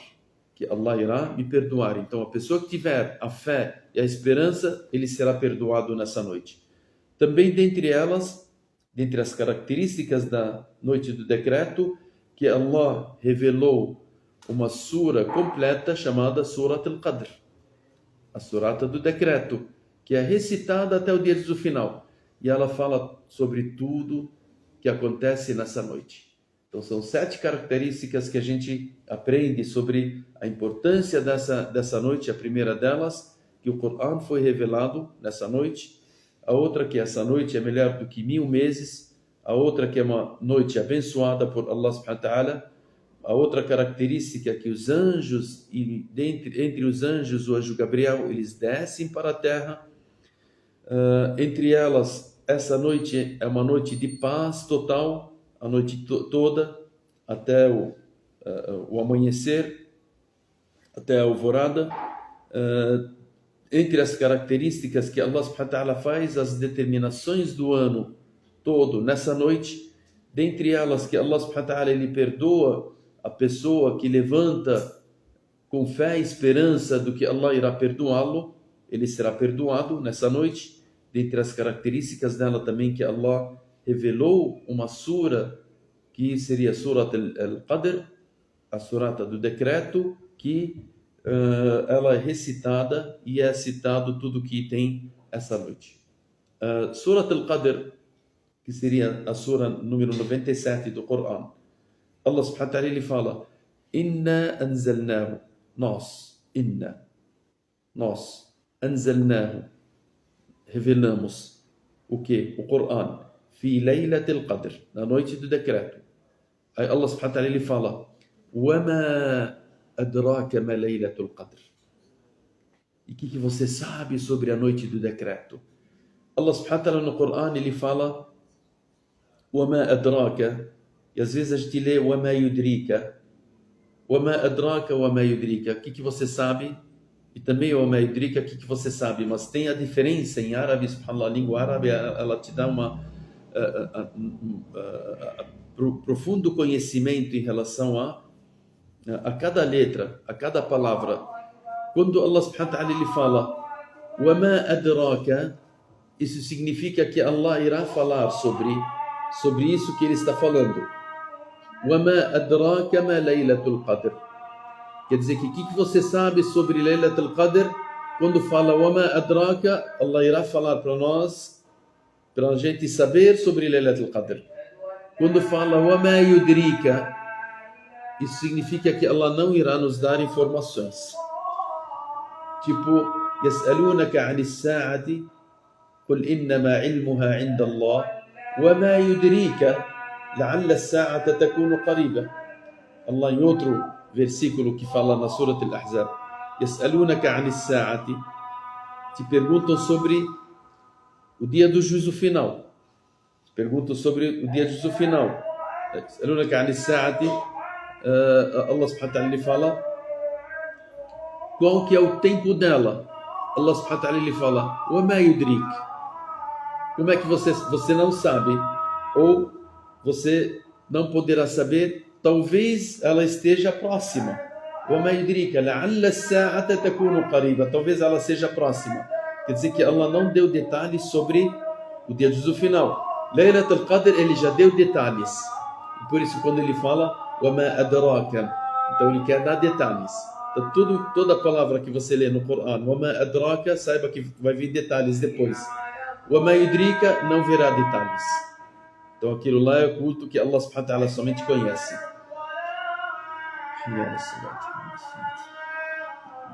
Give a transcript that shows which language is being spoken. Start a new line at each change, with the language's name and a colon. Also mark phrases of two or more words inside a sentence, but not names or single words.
Portuguese: Que Allah irá me perdoar. Então, a pessoa que tiver a fé e a esperança, ele será perdoado nessa noite. Também dentre elas, dentre as características da noite do decreto, que Allah revelou uma sura completa chamada Surat al-Qadr, a surata do decreto, que é recitada até o dia do final. E ela fala sobre tudo que acontece nessa noite. Então são 7 características que a gente aprende sobre a importância dessa noite. A primeira delas, que o Corão foi revelado nessa noite. A outra, que essa noite é melhor do que 1000 meses. A outra, que é uma noite abençoada por Allah
Arabic: سبحانه وتعالى.
Portuguese: A outra característica é que os anjos, e entre os anjos, o anjo Gabriel, eles descem para a terra. Entre elas, essa noite é uma noite de paz total, a noite toda, até o amanhecer, até a alvorada. Entre as características que Allah
Arabic: سبحانه وتعالى
Portuguese: faz, as determinações do ano todo nessa noite, dentre elas que Allah
Arabic: سبحانه وتعالى,
Portuguese: ele perdoa a pessoa que levanta com fé e esperança do que Allah irá perdoá-lo, ele será perdoado nessa noite. Dentre as características dela também que Allah revelou uma sura que seria Surat al-Qadr, a surata do decreto, que ela é recitada e é citado tudo que tem essa noite. Surat al-Qadr, que seria a sura número 97 do Corão,
Arabic: الله سبحانه وتعالى,
Portuguese: ele fala:
Arabic: إنا أنزلناه,
Portuguese: nós, anzalnahu, revelamos o que? O Corão,
Arabic: في ليلة القدر,
Portuguese: na noite do decreto. Aí Allah
Arabic: سبحانه وتعالى,
Portuguese: ele fala:
Arabic: وما أدراك ما ليلة القدر.
Portuguese: E o que você sabe sobre a noite do decreto? Allah
Arabic: سبحانه وتعالى
Portuguese: no Corão, ele fala:
Arabic: وما أدراك.
Portuguese: E às vezes a gente lê
Arabic: وما يدريك. وما أدراك، وما يدريك.
Portuguese: O que você sabe? E também o
Arabic: وما يدريك,
Portuguese: o que você sabe? Mas tem a diferença em árabe, subhanallah, a língua árabe, ela te dá uma profundo conhecimento em relação a cada letra, a cada palavra.
Arabic: Quando الله سبحانه وتعالى
Portuguese: ele fala
Arabic: وما أدراك,
Portuguese: isso significa que Allah irá falar sobre isso que ele está falando.
Arabic: وما أدراك ما ليلة القدر.
Portuguese: Quer dizer que o que você sabe sobre Laylatul Qadr? Quando fala
Arabic: وما أدراك,
Portuguese: Allah irá falar para nós, para a gente saber sobre Laylatul Qadr. Quando fala
Arabic: وما يدريك,
Portuguese: isso significa que Allah não irá nos dar informações. Tipo,
Arabic: يسألونك عن الساعة قل إنما علمها عند الله وما يدريك لعل الساعة تكون قريبا.
Portuguese: Allah em outro versículo que fala na Surat al-Ahzab,
Arabic: يسألونك عن الساعة,
Portuguese: te perguntam sobre o dia do juízo final. Perguntam sobre o dia do juízo final.
Arabic: يسألونك عن الساعة، الله سبحانه وتعالى
Portuguese: ele fala qual que é o tempo dela.
Arabic: الله سبحانه وتعالى
Portuguese: ele fala
Arabic: وما يدرك.
Portuguese: Como é que você não sabe, ou você não poderá saber? Talvez ela esteja próxima.
Arabic: وما يدريك لعل الساعة تكون قريبا.
Portuguese: Talvez ela seja próxima. Quer dizer que Allah não deu detalhes sobre o dia do juízo final. Laylatul Qadr, ele já deu detalhes. E por isso quando ele fala Wama adraka, então ele quer dar detalhes. Então toda palavra que você lê no Corão,
Arabic: وما أدراك,
Portuguese: saiba que vai vir detalhes depois.
Arabic: وما يدريك,
Portuguese: não verá detalhes. Então aquilo lá é oculto que Allah
Arabic: سبحانه وتعالى
Portuguese: somente conhece.